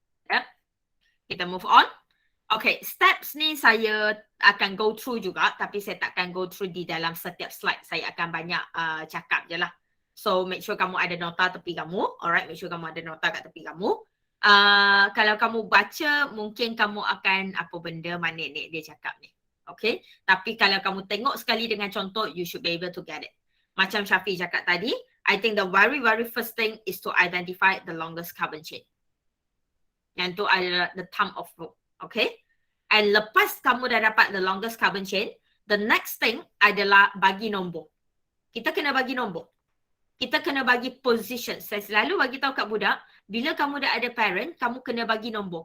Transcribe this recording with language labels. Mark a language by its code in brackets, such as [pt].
[ms] Yep. Kita move on. Okay, steps ni saya akan go through juga, tapi saya takkan go through di dalam setiap slide. Saya akan banyak cakap je lah. So make sure kamu ada nota tepi kamu. Alright, make sure kamu ada nota kat tepi kamu. Kalau kamu baca, mungkin kamu akan apa benda mana ni dia cakap ni. Okay, tapi kalau kamu tengok sekali dengan contoh, [en] you should be able to get it. [ms] Macam Syafiq cakap tadi, [en] I think the very first thing is to identify the longest carbon chain. [ms] Yang tu adalah [en] the thumb of rope. [ms] Okay, and lepas kamu dah dapat the longest carbon chain, [en] the next thing [ms] adalah bagi nombor. Kita kena bagi nombor. Kita kena bagi position. Saya selalu bagi tahu kat budak, bila kamu dah ada parent, kamu kena bagi nombor.